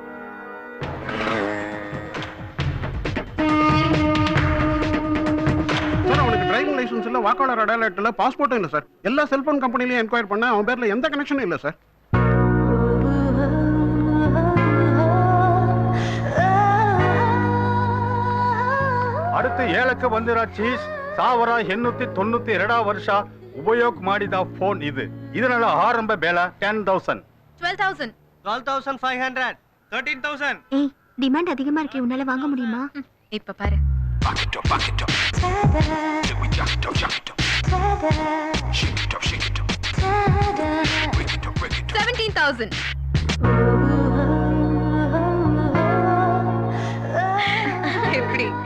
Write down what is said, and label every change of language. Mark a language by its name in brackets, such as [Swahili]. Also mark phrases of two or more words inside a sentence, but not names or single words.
[Tamil] சார், அவனுக்கு [English] driving license [Tamil] இல்ல, வாக்காளர் அடையாள இல்ல, பாஸ்போர்ட்டும் இல்ல சார். எல்லா [English] cellphone companyலயும் [Tamil] என்கொயர் பண்ண அவன் பேர்ல எந்த கனெக்ஷனும் இல்ல சார். [Kannada] அடுத்து 7ಕ್ಕೆ ಬಂದಿರೋ ಚೀಸ್ 1892 ವರ್ಷ ಉಪಯೋಗ ಮಾಡಿದ ಫೋನ್ ಇದು. ಇದರ ಆರಂಭ ಬೆಲೆ 10,000. 12,000. 12,500. 13,000. [Tamil] ஏய், டிமாண்ட் அதிகமா இருக்கு. உன்னால வாங்க முடியுமா? இப்ப பாரு. 17,000. எப்படி?